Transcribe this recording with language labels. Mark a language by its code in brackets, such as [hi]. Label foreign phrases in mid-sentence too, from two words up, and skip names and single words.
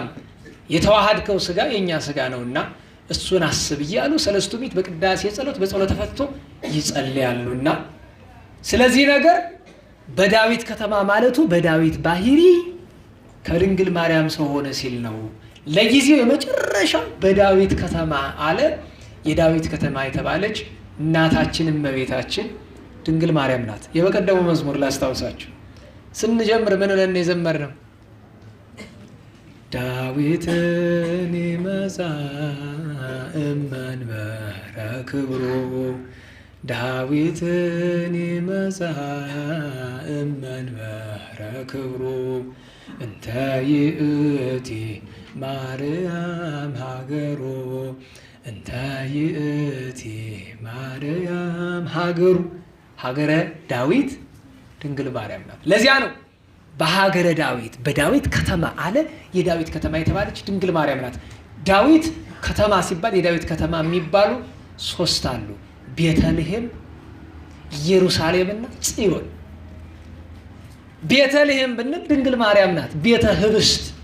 [am] የተዋሃድከው ሥጋ የእኛ ሥጋ ነውና እሱን አስብ እያሉ [gez] ሰለስቱ ምዕት [am] በቅዳሴ ጸሎት በጸሎተ ፈትቶ ይጸልያሉና፣ ስለዚህ ነገር በዳዊት ከተማ ማለቱ በዳዊት ባህሪ ከድንግል ማርያም ሰው ሆነ ሲል ነው። ለጊዜው የመጨረሻ በዳዊት ከተማ አለ። የዳዊት ከተማ የተባለች እናታችን እመቤታችን ድንግል ማርያም ናት። የበቀደሙ መዝሙር ላስታውሳችሁ። ስንጀምር ምን ብለን የዘመርነው? [gez] ዳዊትን ይመጻ እመንበረ ክብሩ ዳዊትን ይመጻ እመንበረ ክብሩ እንተ ይእቲ ማርያም ሀገሩ እንተ ይእቲ ማርያም ሀገሩ። [am] ሀገረ ዳዊት ድንግል ማርያም ናት። ለዚያ ነው በሀገረ ዳዊት በዳዊት ከተማ አለ። የዳዊት ከተማ የተባለች ድንግል ማርያም ናት። ዳዊት ከተማ ሲባል የዳዊት ከተማ የሚባሉ 3 አሉ። ቤተልሔም፣ ኢየሩሳሌምና ጽዮን። ቤተልሔም ብንል ድንግል ማርያም ናት። ቤተ ህብስት፣